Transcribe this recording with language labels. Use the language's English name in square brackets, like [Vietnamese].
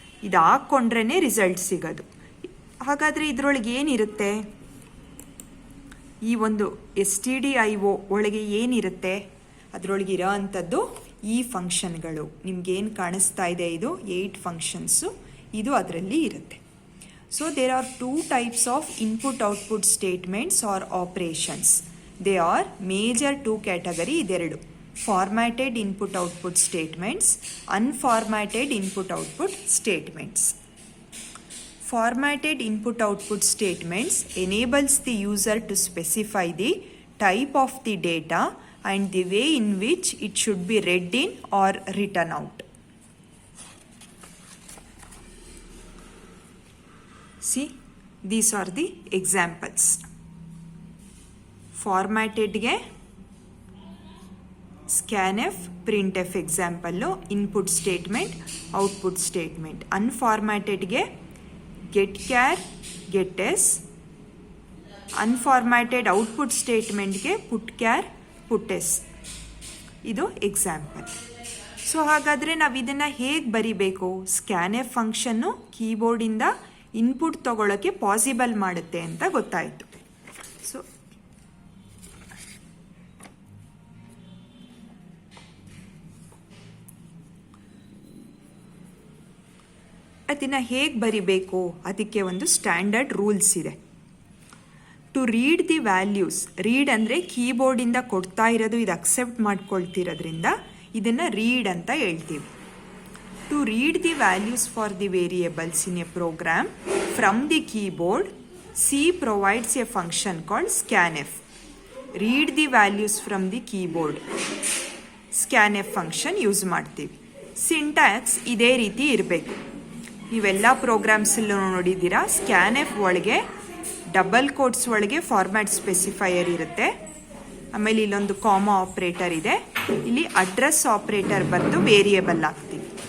[Kannada] ಇದು ಹಾಕ್ಕೊಂಡ್ರೇ ರಿಸಲ್ಟ್ ಸಿಗೋದು. ಹಾಗಾದರೆ ಇದರೊಳಗೆ ಏನಿರುತ್ತೆ, ಈ ಒಂದು stdio ಒಳಗೆ ಏನಿರುತ್ತೆ, ಅದರೊಳಗೆ ಇರೋ ಅಂಥದ್ದು ಈ ಫಂಕ್ಷನ್ಗಳು. ನಿಮ್ಗೇನು ಕಾಣಿಸ್ತಾ ಇದೆ, ಇದು 8 ಫಂಕ್ಷನ್ಸು, ಇದು ಅದರಲ್ಲಿ ಇರುತ್ತೆ. [English] So there are 2 types of input-output statements or operations. They are major 2 category [Kannada] ಇದೆರಡು. [English] Formatted input-output statements, unformatted input-output statements. Formatted input-output statements enables the user to specify the type of the data and the way in which it should be read in or written out. See, these are the examples. [Kannada] Formatted-ಗೆ scanf, printf example, input statement, output statement. ಅನ್ಫಾರ್ಮ್ಯಾಟೆಡ್ಗೆ get char, get S. ಅನ್ಫಾರ್ಮ್ಯಾಟೆಡ್ output ಸ್ಟೇಟ್ಮೆಂಟ್ಗೆ put char, put S. ಇದು example. So ಹಾಗಾದರೆ ನಾವು ಇದನ್ನು ಹೇಗೆ ಬರಿಬೇಕು, scanf function ಕೀಬೋರ್ಡಿಂದ input ತಗೊಳ್ಳೋಕ್ಕೆ possible ಮಾಡುತ್ತೆ ಅಂತ ಗೊತ್ತಾಯಿತು. So ಅದನ್ನು ಹೇಗೆ ಬರಿಬೇಕು, ಅದಕ್ಕೆ ಒಂದು ಸ್ಟ್ಯಾಂಡರ್ಡ್ ರೂಲ್ಸ್ ಇದೆ. [English] to read the values, [Kannada] read ಅಂದರೆ ಕೀಬೋರ್ಡಿಂದ ಕೊಡ್ತಾ ಇರೋದು ಇದು ಅಕ್ಸೆಪ್ಟ್ ಮಾಡ್ಕೊಳ್ತಿರೋದ್ರಿಂದ ಇದನ್ನು ರೀಡ್ ಅಂತ ಹೇಳ್ತೀವಿ. [English] To read the values for the variables in a program from the keyboard, C provides a function called scanf. Read the values from the keyboard. [Kannada] scanf function use ಮಾಡ್ತೀವಿ. Syntax ಇದೇ ರೀತಿ ಇರಬೇಕು. ನೀವೆಲ್ಲ ಪ್ರೋಗ್ರಾಮ್ಸಲ್ಲೂ ನೋಡಿದ್ದೀರಾ, scanf ಒಳಗೆ double quotes ಒಳಗೆ format specifier ಇರುತ್ತೆ. ಆಮೇಲೆ ಇಲ್ಲೊಂದು ಕಾಮಾ ಆಪ್ರೇಟರ್ ಇದೆ. ಇಲ್ಲಿ ಅಡ್ರೆಸ್ ಆಪ್ರೇಟರ್ ಬಂದು ವೇರಿಯೇಬಲ್ ಆಗ್ತೀವಿ.